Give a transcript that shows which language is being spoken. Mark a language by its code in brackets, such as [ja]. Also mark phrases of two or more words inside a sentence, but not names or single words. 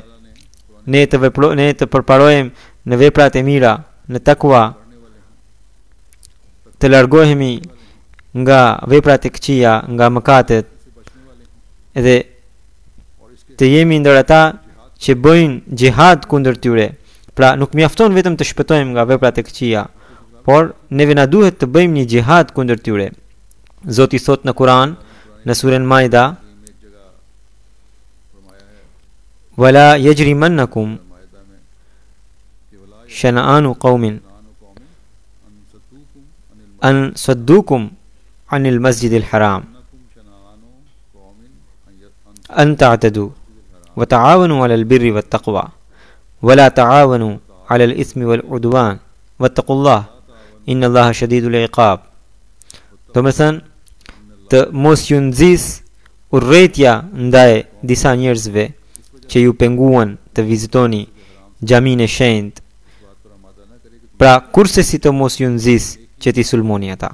[sq] Ne të përparojmë në veprat e mira, në takwa, të largohemi nga veprat e këqija, nga mëkatet, edhe të jemi ndër ata që bëjnë xhihad kundër tyre. Pra nuk mjafton vetëm të shpëtojmë nga veprat e këqija, por neve na duhet të bëjmë një xhihad kundër tyre. Zoti thot në Kur'an, në surën Maida, [ar] وَلَا يَجْرِمَنَّكُمْ شَنَآنُ قَوْمٍ أَنْ صَدُّوكُمْ عَنِ الْمَسْجِدِ الْحَرَامِ أَنْ تَعْتَدُوا وَتَعَاوَنُوا عَلَى الْبِرِّ وَالتَّقْوَى وَلَا تَعَاوَنُوا عَلَى الْإِثْمِ وَالْعُدْوَانِ وَاتَّقُوا اللَّهَ إِنَّ اللَّهَ شَدِيدُ الْعِقَابِ. [sq] Do të thënë, të mos ju nxis urrëtia ndaj disa njerëzve që ju penguan të vizitoni xhamin e shenjtë. Pra kurse si të mos ju nxis që t'i sulmoni ata.